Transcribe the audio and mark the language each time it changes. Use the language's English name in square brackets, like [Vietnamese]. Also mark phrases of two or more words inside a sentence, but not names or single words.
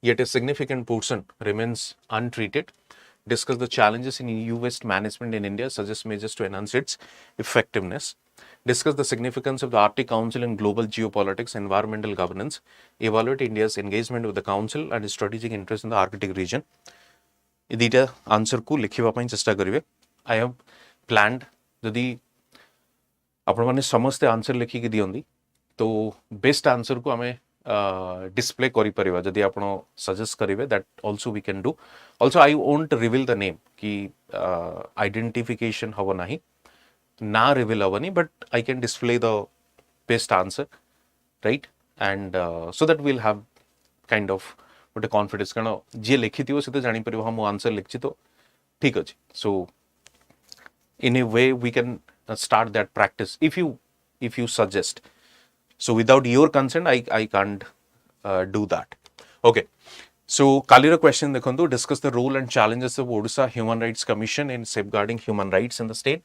[English] yet a significant portion remains untreated. Discuss the challenges in EU waste management in India, suggest measures to enhance its effectiveness. Discuss the significance of the Arctic Council in global geopolitics, environmental governance. Evaluate India's engagement with the Council and its strategic interest in the Arctic region. [Odia] ଏ ଦୁଇଟା ଆନ୍ସରକୁ ଲେଖିବା ପାଇଁ ଚେଷ୍ଟା କରିବେ. [English] I have planned [Odia] ଯଦି ଆପଣମାନେ ସମସ୍ତେ ଆନ୍ସର ଲେଖିକି ଦିଅନ୍ତି ତ [English] best answerକୁ [Odia] ଆମେ डिस्प्ले କରିପାରିବା ଯଦି ଆପଣ ସଜେଷ୍ଟ କରିବେ [English] that also we can do. Also I won't reveal the name कि identification [Odia] ହବ ନାହିଁ, ନା [English] reveal ହବନି, but I can display the best answer, right? And so that we'll have kind of ଗୋଟେ confidence, [Odia] କାରଣ ଯିଏ ଲେଖିଥିବ ସେ ତ ଜାଣିପାରିବ ହଁ ମୁଁ ଆନ୍ସର ଲେଖିଛି ତ ଠିକ ଅଛି. [English] So in a way we can start that practice if you suggest. So without your consent, I can't do that. Okay. So Kalira question dekhantu, discuss the role and challenges of Odisha Human Rights Commission in safeguarding human rights in the state.